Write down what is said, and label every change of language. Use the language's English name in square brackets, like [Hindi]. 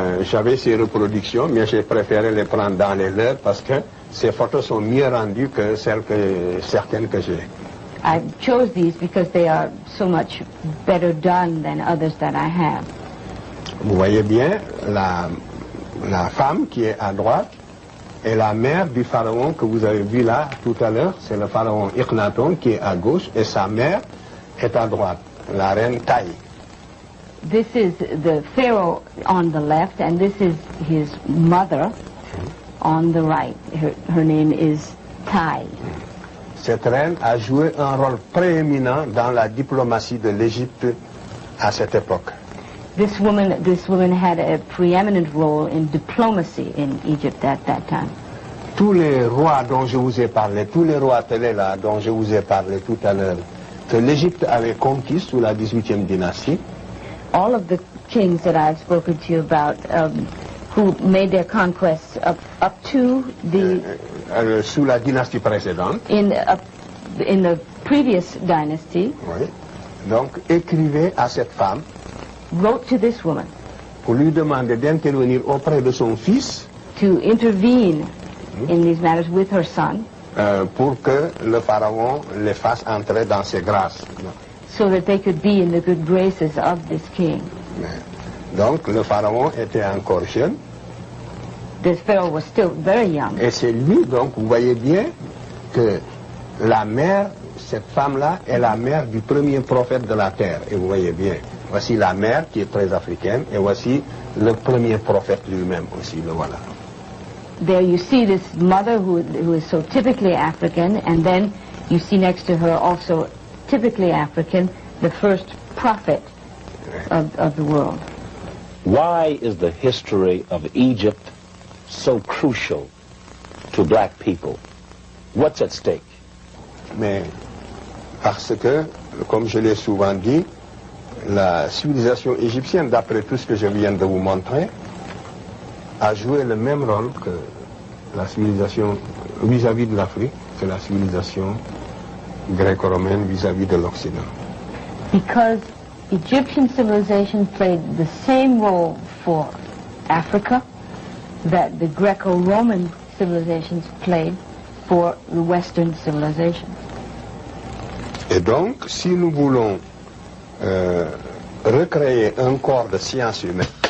[French] J'avais ces reproductions, mais j'ai préféré les prendre dans les leurs parce que ces photos sont mieux rendues que certaines que j'ai. [English] I chose these because they are so much better done than others that I have. [French] Vous voyez bien la femme qui est à droite est la mère du pharaon que vous avez vu là tout à l'heure. C'est le pharaon Akhenaton qui est à gauche et sa mère est à droite, la reine Taï. [English] This is the pharaoh on the left and this is his mother on the right. Her name is Tai. [French] Cette reine a joué un rôle prééminent dans la diplomatie de l'Égypte à cette époque. [English] This woman had a preeminent role in diplomacy in Egypt at that time. [French] Tous les rois dont je vous ai parlé, tous les rois télé là dont je vous ai parlé tout à l'heure, que l'Égypte avait conquis sous la 18e dynastie. [English] All of the kings that I've spoken to you about, who made their conquests up to the [French] sous la dynastie précédente. [English] In the previous dynasty. [French] Oui. Donc écrivait à cette femme. [English] Wrote to this woman. [French] Pour lui demander d'intervenir auprès de son fils. [English] To intervene in these matters with her son. [French] Pour que le pharaon les fasse entrer dans ses grâces. [English] So that they could be in the good graces of this king. [French] Donc le pharaon était encore jeune. [English] This pharaoh was still very young. [French] Et c'est lui, donc, vous voyez bien que la mère, cette femme-là, est la mère du premier prophète de la terre. Et vous voyez bien, voici la mère qui est très africaine, et voici le premier prophète lui-même aussi, le voilà. [English] There you see this mother who is so typically African, and then you see next to her also typically African, the first prophet of the world. Why is the history of Egypt so crucial to black people? What's at stake? [French] Mais parce que, comme je l'ai souvent dit, la civilisation égyptienne, d'après tout ce que je viens de vous montrer, a joué le même rôle que la civilisation vis-à-vis de l'Afrique, que la civilisation gréco-romaine vis-à-vis de l'Occident. [English] Because Egyptian civilization played the same role for Africa that the Greco-Roman civilizations played for the Western civilization. [French] Et donc, si nous voulons recréer un corps de sciences humaines,